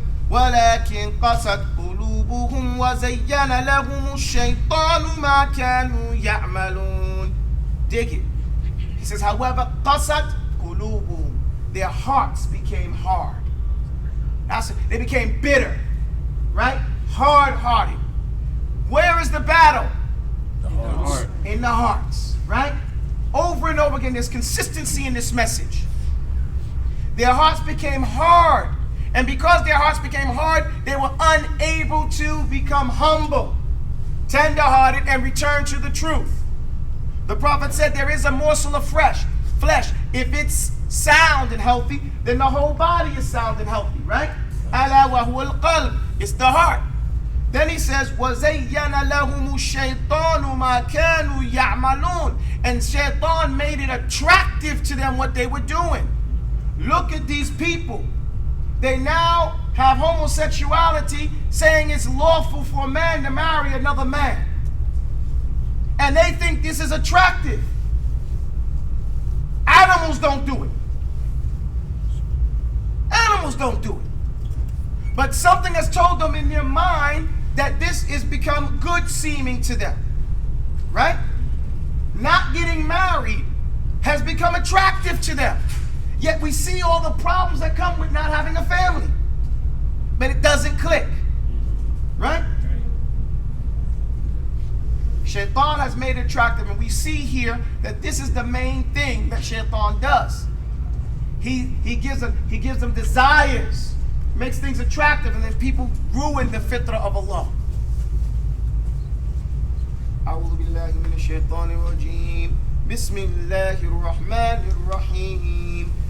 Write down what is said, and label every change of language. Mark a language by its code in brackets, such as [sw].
[ar] ولكن قست قلوبهم وزين لهم الشيطان ما كانوا يعملون. [en] Dig it. He says, however, [ar] قست قلوبهم, [en] their hearts became hard. They became bitter, right? Hard-hearted. Where is the battle? The hearts. In the hearts, right? Over and over again, there's consistency in this message. Their hearts became hard. And because their hearts became hard, they were unable to become humble, tender-hearted, and return to the truth. The Prophet said there is a morsel of flesh. If it's sound and healthy, then the whole body is sound and healthy, right? [ar] Ala wa huwa al-qalb. [en] It's the heart. Then he says, [ar] وَزَيَّنَ لَهُمُ الشَّيْطَانُ مَا كَانُوا يَعْمَلُونَ. [en] And Shaitan made it attractive to them what they were doing. Look at these people. They now have homosexuality, saying it's lawful for a man to marry another man. And they think this is attractive. Animals don't do it. Animals don't do it. But something has told them in their mind that this is become good seeming to them. Right? Not getting married has become attractive to them. Yet we see all the problems that come with not having a family. But it doesn't click. Right? Shaitan has made it attractive, and we see here that this is the main thing that Shaitan does. He gives them desires, makes things attractive, and then people ruin the fitrah of Allah. [ar] أعوذ بالله من الشيطان الرجيم. بسم الله الرحمن الرحيم.